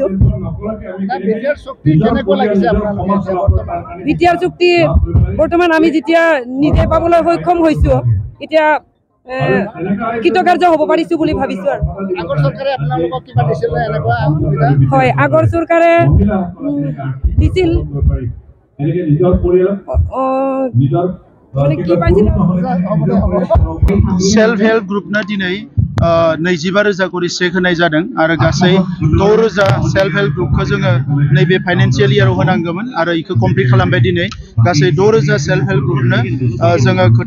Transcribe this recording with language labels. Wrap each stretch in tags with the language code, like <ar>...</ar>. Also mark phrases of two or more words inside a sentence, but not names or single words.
<as>বিটিআৰ চুক্তি কেনেকৈ লাগিছে আপোনালোকে বিটিআৰ চুক্তি বৰ্তমান আমি যেতিয়া নিজে পাবলৈ সক্ষম হৈছো এতিয়া কৃতকাৰ্য হ'ব পাৰিছো বুলি ভাবিছো আৰু আগৰ চৰকাৰে আপোনালোকক কিবা দিছিল এনেকুৱা সুবিধা হয় আগৰ চৰকাৰে দিছিল</as> <en>self help groupna</en> <brx>दिनै 25,000 करि चेक होनाय जादों आरो गासै 6,000</brx> <en>self help groupkhou</en> <brx>जोङो नैबे</brx> <en>financial yearao</en> <brx>होनांगौमोन आरो इखौ कमप्लिट खालामबाय दिनै गासै 6,000</brx> <en>self help groupno</en> <brx>जोङो खोथा</brx>